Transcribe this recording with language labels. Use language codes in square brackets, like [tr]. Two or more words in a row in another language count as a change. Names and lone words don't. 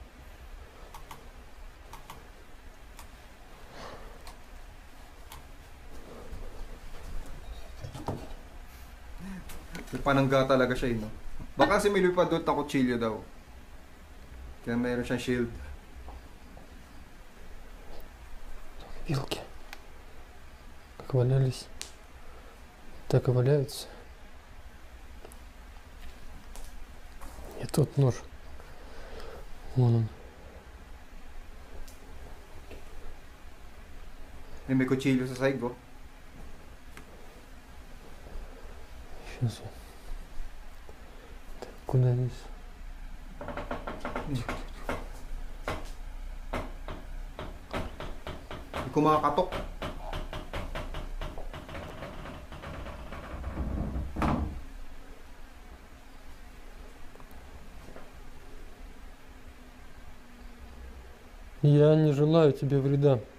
[tl] Panangga talaga siya, no? Baka kasi may lupad doon na kutsilyo daw. Kaya mayroon siyang shield. [ru] Вилки. Как валялись, так и валяются. И тут нож. Вон он. [tl] May kutsilyo sa side ko. [ru] Сейчас я. Так, куда здесь? [tl] Hindi ko makakatok. [ru] Я не желаю тебе вреда.